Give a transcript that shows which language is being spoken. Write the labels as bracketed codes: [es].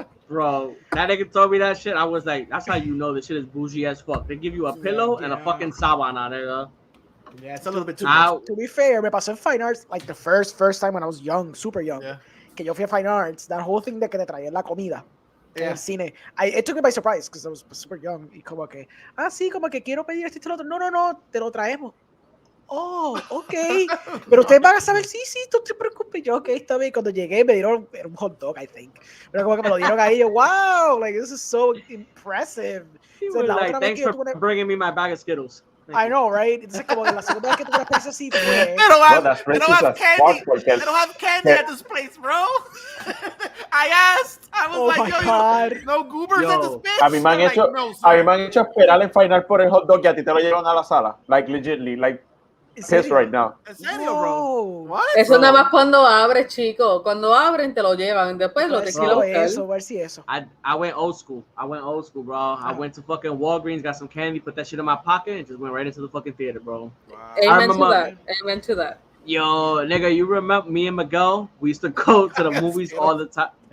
[en] Bro, that nigga told me that shit. I was like, that's how you know the shit is bougie as fuck. They give you a pillow and a fucking sabana, nigga. Yeah, it's a little bit too much. To be fair, me pasó en Fine Arts, like the first time when I was young, super young, que yo fui a Fine Arts, that whole thing de que te traían la comida en el cine. It took me by surprise because I was super young. [es] Y como que, sí, como que quiero pedir esto y lo otro. No, te lo traemos. Oh, ok. Pero ustedes van a saber, sí, no te preocupes. Yo, ok, está bien. Cuando llegué me dieron un hot dog, I think. Pero como que me lo dieron ahí, yo, wow, like, this is so impressive. [en] He was like, thanks for bringing me my bag of Skittles. I know, right? [es] Entonces, como que la segunda vez que tuve una experiencia así, [en] They don't have candy at this place, bro. I asked. I was like, yo, no goobers at this bitch. [es] A mí me han hecho esperar en final por el hot dog y a ti te lo llevan a la sala. [en] Like, legitly, like, pissed right now. [es] ¿En serio, bro? What? Eso nada más cuando abre, chico. Cuando abren te lo llevan. Después lo te quiero buscar. [en] I went old school. Bro. I went to fucking Walgreens, got some candy, put that shit in my pocket, and just went right into the fucking theater, bro. Wow. Amen to that. Yo, nigga, you remember me and Miguel? We used to go to the movies all the time.